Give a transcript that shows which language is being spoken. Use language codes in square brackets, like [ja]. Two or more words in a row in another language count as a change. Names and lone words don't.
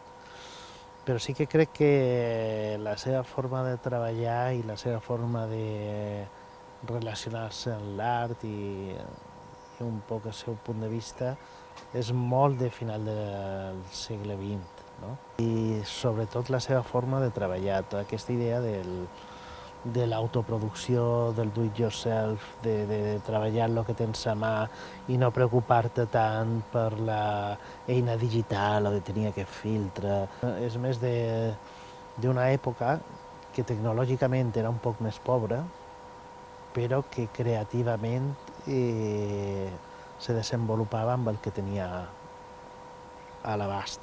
[ca] Però sí que crec que la seva forma de treballar i la seva forma de relacionar-se amb l'art i un poc el seu punt de vista és molt de final del segle XX, no? I sobretot la seva forma de treballar, tota aquesta idea de l'autoproducció, del [en] do-it-yourself, [ca] de treballar el que tens a mà i no preocupar-te tant per l'eina digital o de tenir aquest filtre. És més d'una època que tecnològicament era un poc més pobra, però que creativament se desenvolupava amb el que tenia a l'abast.